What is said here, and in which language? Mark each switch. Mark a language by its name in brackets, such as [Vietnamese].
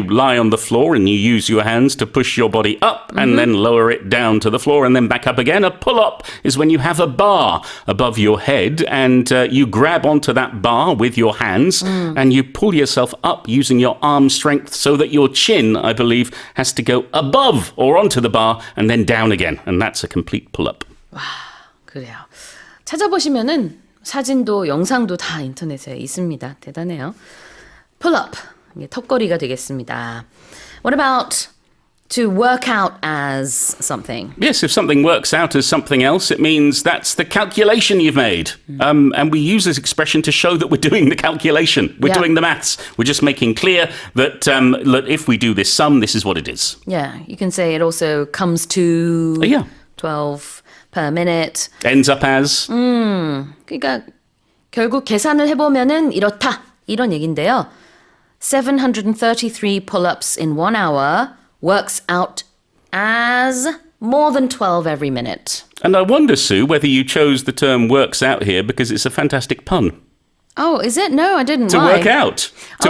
[English] you lie on the floor and you use your hands to push your body up and then lower it down to the floor and then back up again. A pull-up is when you have a bar above your head and you grab onto that bar with your hands and you pull yourself up using your arm strength so that your chin, I believe, has to go above or onto the bar and then down again. And that's a complete pull-up. [Korean] 그래요. 찾아보시면은 사진도 영상도 다 인터넷에 있습니다. 대단해요. Pull up. 이게 턱걸이가 되겠습니다. [English] What about to work out as something? Yes, if something works out as something else, it means that's the calculation you've made. And we use this expression to show that we're doing the calculation. We're Yeah. doing the maths. We're just making clear that look, if we do this sum, this is what it is. Yeah, you can say it also comes to Yeah. 12 per minute. Ends up as... [Korean] 그러니까 결국 계산을 해보면은 이렇다. 이런 얘긴데요. [English] 733 pull-ups in 1 hour works out as more than 12 every minute. And I wonder, Sue, whether you chose the term works out here because it's a fantastic pun. Oh, is it? No, I didn't. To Why? work out. To